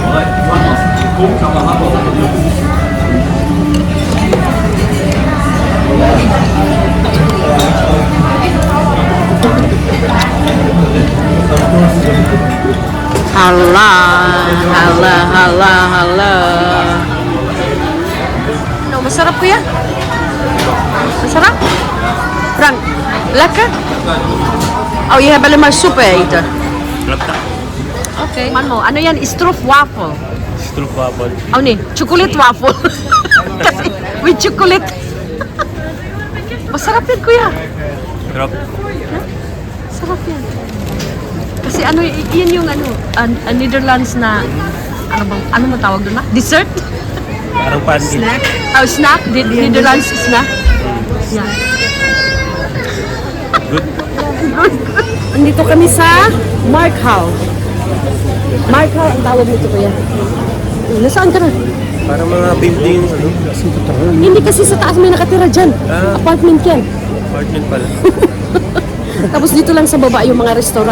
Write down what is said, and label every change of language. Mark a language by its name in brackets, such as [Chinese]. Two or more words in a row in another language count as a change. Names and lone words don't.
[Filipino] Hala, hala, hala, hala. Ano, masarap kuya? Masarap? [Dutch] Frank, lekker? Oh, je hebt alleen maar soep eten. Lapta. [Filipino] Okay. Man mo, ano yan? Stroopwafel. Stroopwafel. [Dutch] Oh, nee, [English] chocolate waffle. Kasi, with chocolate. [Filipino] Masarap yan, kuya. Sarap. Sarap yan. Kasi ano, yan yung ano, Netherlands na, ano mo tawag doon na? Dessert? Parang pancake. Snack. [English] Oh, snack? Netherlands snack? Yeah. Good. [Filipino] Nandito kami sa Markhau. Markhau ang tawag nito, kuya. Nasaan ka na? Parang mga buildings, ano? Hindi kasi sa taas may nakatira dyan. Ah. Apartment yan. Apartment pala. Tapos dito lang sa baba yung mga restaurant.